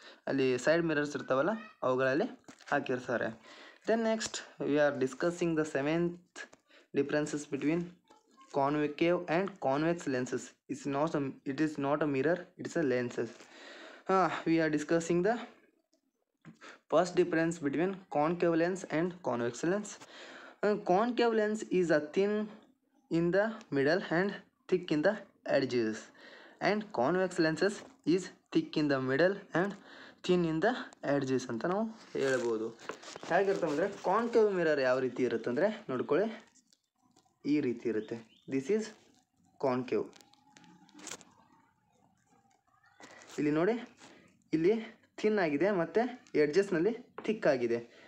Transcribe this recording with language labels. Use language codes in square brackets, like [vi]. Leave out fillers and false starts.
[kn] ಅಲ್ಲಿ side mirrors ಇರ್ತಾವಲ್ಲ ಅವುಗಳಲ್ಲಿ ಹಾಕಿರ್ತಾರೆ. [en] Then next we are discussing the seventh differences between concave and convex lenses. It is not a mirror, it is a lenses. We are discussing the first difference between concave lens and convex lens. Concave lens is a thin in the middle and thick in the edges, and convex lenses is thick in the middle and thin in the edges [kn] ಅಂತ ನಾವು ಹೇಳ್ಬೋದು. ಹೇಗಿರ್ತವೆ ಅಂದರೆ concave mirror ಯಾವ ರೀತಿ ಇರುತ್ತೆ ಅಂದರೆ ನೋಡ್ಕೊಳ್ಳಿ, ಈ ರೀತಿ ಇರುತ್ತೆ. [en] This is concave. [kn] ಇಲ್ಲಿ ನೋಡಿ, ಇಲ್ಲಿ ಥಿನ್ ಆಗಿದೆ ಮತ್ತು ಎಡ್ಜಸ್ನಲ್ಲಿ ಥಿಕ್ ಆಗಿದೆ.